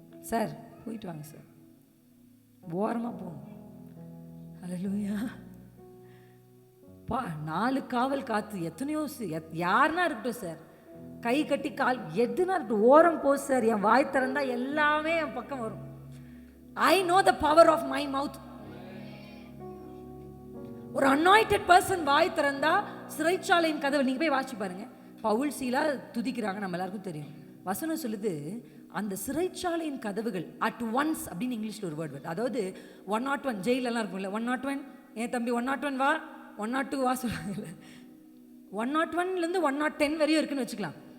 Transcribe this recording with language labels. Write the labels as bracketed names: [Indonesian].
[Tamil] Sir போயிட்டு வாங்க sir, ஓரமாக போங்க. அல்லேலூயா. 4 காவல் காத்து, எத்தனையோ யாருன்னா இருக்கட்டும் சார், கை கட்டி கால் எதுனா இருக்கட்டும், ஓரம் போ சார். என் வாய் திறந்தா எல்லாமே என் பக்கம் வரும். [English] I know the power of my mouth. [Tamil] ஒரு அனாயிட்டட் பர்சன் வாய் திறந்தா சிறைச்சாலையின் கதவு, நீங்க போய் வாசி பாருங்க. பவுல் சீலா துதிக்கிறாங்க, நம்ம எல்லாருக்கும் தெரியும். வசனம் சொல்லுது, அந்த சிறைச்சாலையின் கதவுகள் அட் ஒன்ஸ் அப்படின்னு இங்கிலீஷ்ல ஒரு வேர்ட், அதாவது 101 ஜெயிலெல்லாம் இருக்கும்ல, 101 என் தம்பி 101 வா, 102 வா சொல்றாங்கல்ல, 101லேருந்து 110 வரையும் இருக்குன்னு வச்சுக்கலாம்.